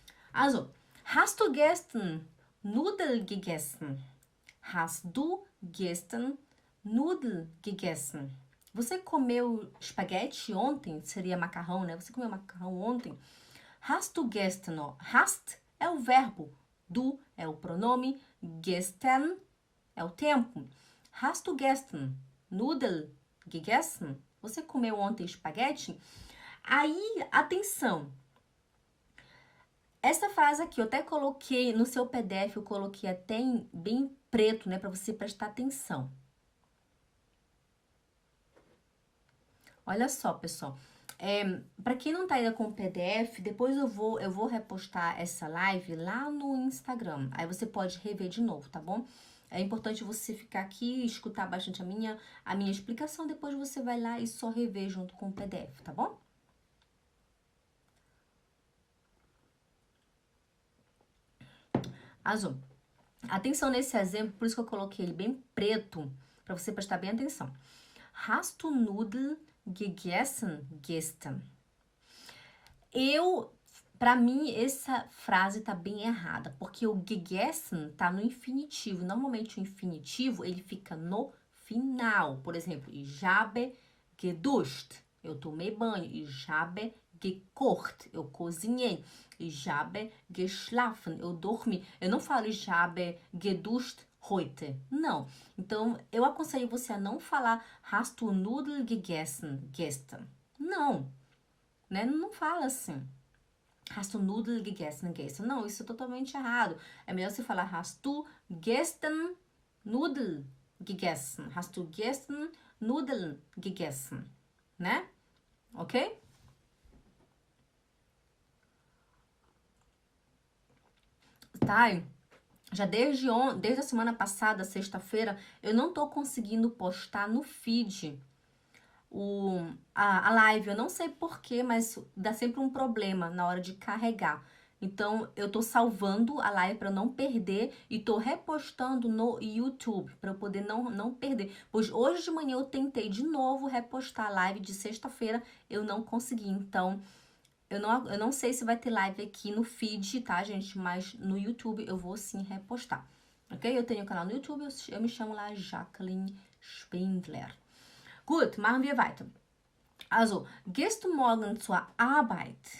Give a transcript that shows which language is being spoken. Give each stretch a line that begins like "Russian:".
German: Also, hast du gestern Nudeln gegessen? Hast du gestern Nudeln gegessen?
Portuguese: Você comeu espaguete ontem? Seria macarrão, né? Você comeu macarrão ontem? Hast du gestern? Hast é o verbo. Du é o pronome. Gestern é o tempo.
German: Hast du gestern Nudeln gegessen?
Portuguese: Você comeu ontem espaguete? Aí, atenção. Essa frase aqui eu até coloquei no seu PDF, eu coloquei até bem preto, né, para você prestar atenção. Olha só, pessoal. Para quem não tá ainda com o PDF, depois eu vou repostar essa live lá no Instagram. Aí você pode rever de novo, tá bom? É importante você ficar aqui, escutar bastante a minha explicação, depois você vai lá e só rever junto com o PDF, tá bom? Azul. Atenção nesse exemplo, por isso que eu coloquei ele bem preto, para você prestar bem atenção.
German: Hast du Nudeln gegessen gestern?
Portuguese: Pra mim, essa frase tá bem errada, porque o gegessen tá no infinitivo. Normalmente o infinitivo, ele fica no final. Por exemplo,
German: ich habe geduscht,
Portuguese: eu tomei banho.
German: Ich habe gekocht,
Portuguese: eu cozinhei.
German: Ich habe geschlafen,
Portuguese: eu dormi. Eu não falo
German: ich habe geduscht heute.
Portuguese: Não. Então, eu aconselho você a não falar
German: hast du Nudeln gegessen gestern.
Portuguese: Não. Né? Não fala assim.
German: Hast du Nudeln gegessen gestern?
Portuguese: Não, isso é totalmente errado. É melhor você falar
German: hast du gestern Nudeln gegessen? Hast du gestern Nudeln gegessen?
Portuguese: Né? Ok? Tá? Já desde a semana passada, sexta-feira, eu não tô conseguindo postar no feed a live. Eu não sei porquê, mas dá sempre um problema na hora de carregar. Então, eu tô salvando a live para não perder e tô repostando no YouTube para eu poder não perder. Pois hoje de manhã eu tentei de novo repostar a live de sexta-feira, eu não consegui. Então, eu não sei se vai ter live aqui no feed, tá, gente? Mas no YouTube eu vou sim repostar, ok? Eu tenho um canal no YouTube, eu me chamo lá Jacqueline Spindler.
German: Gut, machen wir weiter. Also, gehst du morgen zur Arbeit?